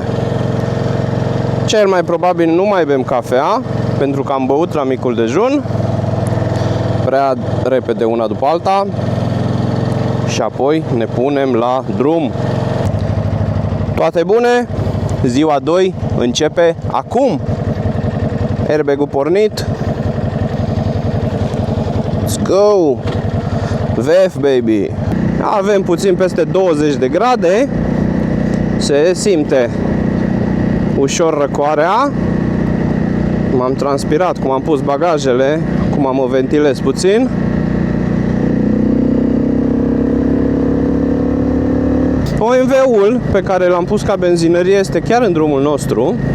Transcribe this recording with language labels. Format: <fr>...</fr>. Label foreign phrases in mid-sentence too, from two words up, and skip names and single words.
<ro>Cel mai probabil nu mai bem cafea, pentru că am băut la micul dejun prea repede una după alta. Și apoi ne punem la drum. Toate bune? Ziua 2 începe acum. Airbag-ul pornit.</ro> <en>Let's go! VF, baby!</en> <ro>Avem puțin peste 20 de grade. Se simte ușor răcoarea. M-am transpirat, cum am pus bagajele, cum mă ventilez puțin. OMV-ul pe care l-am pus ca benzinărie este chiar în drumul nostru.</ro>